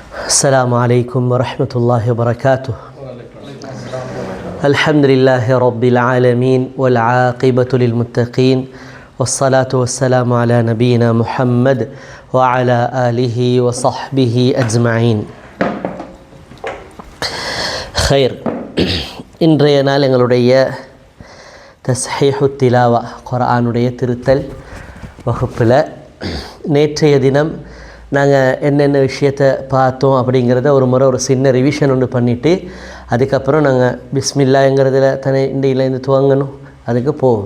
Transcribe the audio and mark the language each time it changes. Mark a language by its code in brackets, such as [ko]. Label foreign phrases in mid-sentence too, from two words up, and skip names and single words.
[ar] السلام عليكم ورحمة الله وبركاته. الحمد لله رب العالمين والعاقبة للمتقين والصلاة والسلام على نبينا محمد وعلى آله وصحبه أجمعين. خير. [ta] இன்றைய நாள் எங்களுடைய [ar] تصحيح تلاوة [ta] குர்ஆனுடைய திருத்தல் வகுப்பில் நேற்றைய தினம் நாங்கள் என்னென்ன விஷயத்தை பார்த்தோம் அப்படிங்கிறத ஒரு சின்ன ரிவிஷன் ஒன்று பண்ணிவிட்டு அதுக்கப்புறம் நாங்கள் பிஸ்மில்லாங்கிறதுல தனி இண்டையிலேருந்து துவங்கணும், அதுக்கு போவோம்.